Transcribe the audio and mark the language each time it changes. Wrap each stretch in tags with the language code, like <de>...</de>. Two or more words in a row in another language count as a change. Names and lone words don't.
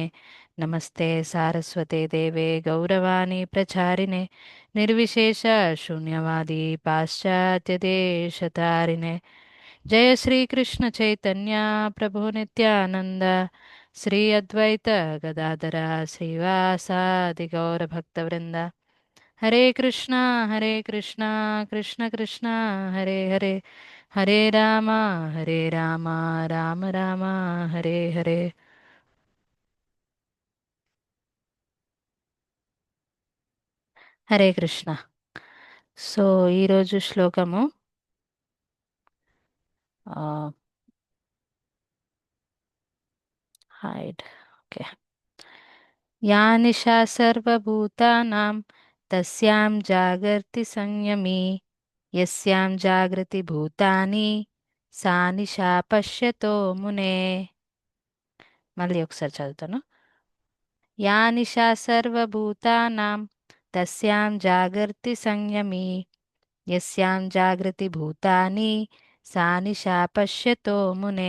<sa>नमस्ते सारस्वते देवे गौरवाणी प्रचारिणे निर्विशेषशून्यवादी पाश्चात्यदेशतारिणे। जय श्री कृष्ण चैतन्य प्रभु नित्यानंद श्री अद्वैत गदाधर श्रीवासादि गौर भक्तवृंद। हरे कृष्णा कृष्ण कृष्ण हरे हरे, हरे राम राम राम हरे हरे। హరే కృష్ణ.</sa> <te>సో ఈరోజు శ్లోకము</te> <en>hide okay.</en> <sa>या निशा सर्वभूतानां तस्यां जागर्ति संयमी, यस्यां जागृति भूतानि सा निशा पश्यतो मुने.</sa> <te>మళ్ళీ ఒకసారి చదువుతాను.</te> <sa>या निशा सर्वभूतानां तस्यां जागर्ति संयमी, यस्यां जागृति भूतानि सा निशा पश्यतो मुने.</sa>